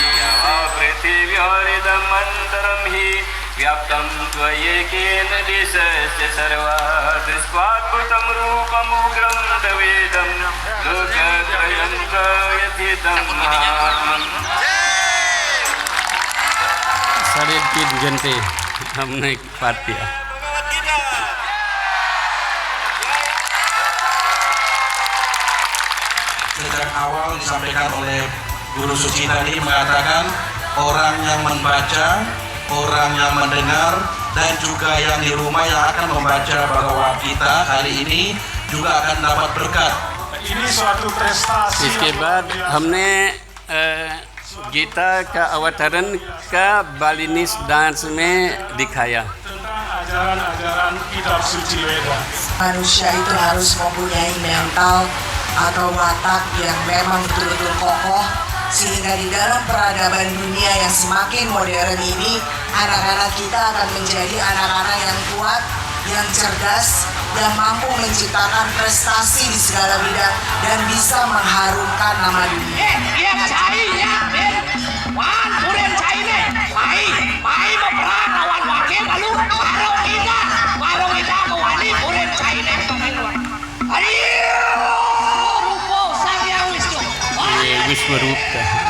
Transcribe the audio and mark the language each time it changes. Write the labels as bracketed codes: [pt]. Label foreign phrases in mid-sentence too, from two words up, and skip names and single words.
[sa] पृथिव्याहृदमन्तरं हि व्याप्तं त्वयैकेन दिशस्य सर्वात्, दृष्ट्वाद्भुतं रूपमुग्रं तवेदं लोकत्रयं प्रयथितं महात्मम्। [hi] 3.5 घंटे हमने पाठ किया। [id] Sejak awal disampaikan oleh Guru Suci tadi mengatakan orang yang membaca, orang yang mendengar, dan juga yang di rumah yang akan membaca Bhagavad Gita hari ini juga akan dapat berkat. Ini suatu prestasi. [hi] इसके बाद हमने गीता का अवतरण का [en] Balinese dance [hi] में दिखाया। [id] Ajaran-ajaran kitab suci Weda. Manusia itu harus mempunyai mental atau watak yang memang betul-betul kokoh, sehingga di dalam peradaban dunia yang semakin modern ini, anak-anak kita akan menjadi anak-anak yang kuat, yang cerdas, yang mampu menciptakan prestasi di segala bidang dan bisa mengharumkan nama dunia. [hi] विश्व रूप का